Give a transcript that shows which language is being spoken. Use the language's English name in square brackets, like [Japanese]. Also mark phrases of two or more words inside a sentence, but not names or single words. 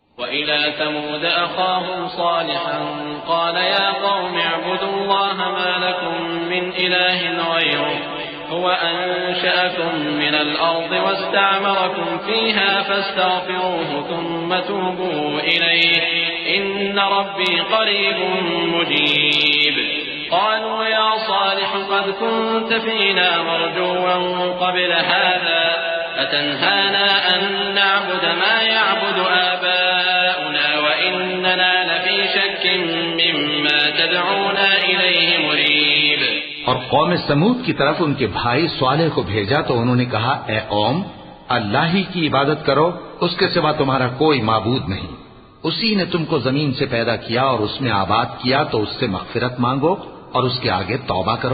[Arabic] وإلى ثمود أخاهم صالحا قال يا قوم اعبدوا الله ما لكم من إله غيره هو أنشأكم من الأرض واستعمركم فيها فاستغفروه ثم توبوا إليه إن ربي قريب مجيب. قالوا يا صالح قد كنت فينا مرجوا قبل هذا أتنهانا أن نعبد ما يعبد آباؤنا وإننا لفي شك مما تدعونا إليه مريب. [Hindi] और कौम समूद की तरफ उनके भाई स्वालेह को भेजा तो उन्होंने कहा, ए कौम, अल्लाह ही की इबादत करो, उसके सिवा तुम्हारा कोई माबूद नहीं। उसी ने तुमको जमीन से पैदा किया और उसमें आबाद किया, तो उससे मग़फ़िरत मांगो और उसके आगे तौबा करो।